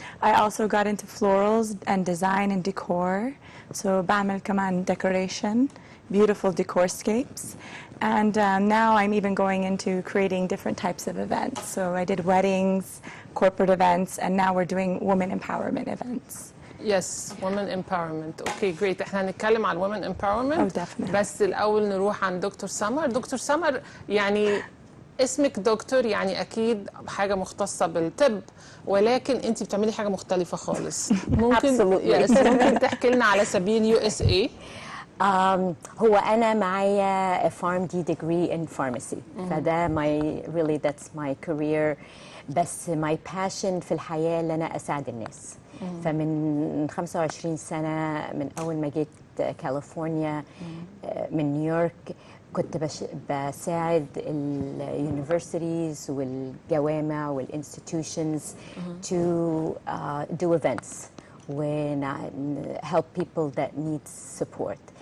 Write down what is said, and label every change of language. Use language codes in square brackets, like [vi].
[en] I also got into florals and design and decor. So [ar] بعمل كمان [en] decoration, beautiful decorscapes. And now I'm even going into creating different types of events. So I did weddings, corporate events, and now we're doing women empowerment events. Yes, women empowerment. Okay, great. [ar] احنا هنتكلم عن women empowerment. [en] Oh, definitely. [ar] بس الأول نروح عن دكتور سمر. دكتور سمر، يعني اسمك دكتور، يعني أكيد حاجة مختصة بالطب، ولكن أنت بتعملي حاجة مختلفة خالص. ممكن تحكي لنا على سبيل USA؟ هو أنا معايا [en] PharmD degree in pharmacy، [ar] فده [en] that's my career. [ar] بس [en] my passion [ar] في الحياة اللي أنا أساعد الناس. فمن 25 سنة من أول ما جيت كاليفورنيا من نيويورك، كنت بساعد اليونيفرسيتيز والجوامع والانستتيوشنز [en] to do events and help people that need support.